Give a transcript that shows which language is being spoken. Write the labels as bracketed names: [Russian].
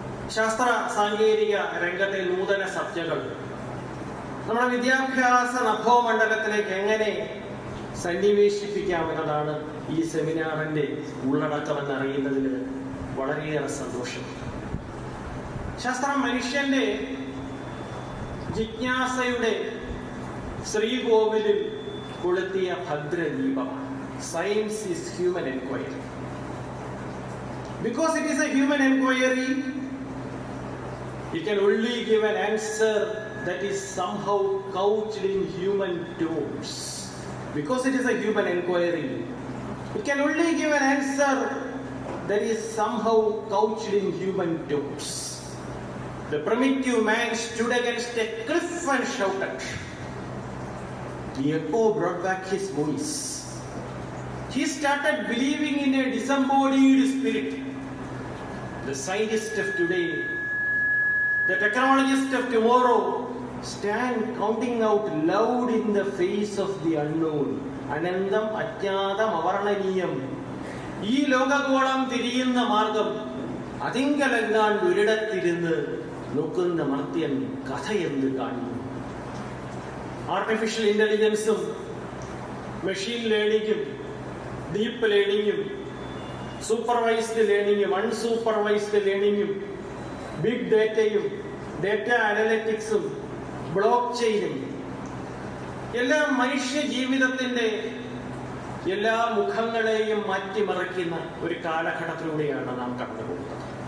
[Malayalam] ശാസ്ത്ര സാങ്കേതിക രംഗത്തെ നൂതന സബ്ജകൾ നമ്മുടെ വിദ്യാഭ്യാസ നഭോമണ്ഡലത്തിലേക്ക് എങ്ങനെ സന്നിവേശിപ്പിക്കാമെന്നതാണ് ഈ സെമിനാറിന്റെ ഉള്ളടക്കമെന്നറിയുന്നതിൽ വളരെയേറെ സന്തോഷം. ശാസ്ത്രം മനുഷ്യന്റെ ജിജ്ഞാസയുടെ ശ്രീകോവിലിൽ കൊളുത്തിയ ഭദ്രദീപമാണ്. [English] Science is human enquiry. Because it is a human enquiry, it can only give an answer that is somehow couched in human terms. Because it is a human enquiry, it can only give an answer that is somehow couched in human terms. The primitive man stood against a cliff and shouted. The echo brought back his voice. He started believing in a disembodied spirit. The scientist of today, the technologist of tomorrow stand counting out loud in the face of the unknown. [Sanskrit] Anandam ajnadam avarnaniyam. [Malayalam] ഈ ലോകഗോളം തിരിയുന്ന മാർഗം അതിങ്കലെങ്ങാണ്ട് ഒരിടത്തിരുന്ന് നോക്കുന്ന മർത്യൻ കഥയെന്ന് കാണുന്നു. Artificial ഇന്റലിജൻസും machine ലേണിംഗും deep ലേണിംഗും supervised ലേണിംഗും unsupervised ലേണിംഗും big ഡേറ്റയും data അനലിറ്റിക്സും block ചെയിനും എല്ലാം മനുഷ്യ ജീവിതത്തിന്റെ എല്ലാ മുഖങ്ങളെയും മാറ്റിമറിക്കുന്ന ഒരു കാലഘട്ടത്തിലൂടെയാണ് നാം കടന്നുപോകുന്നത്.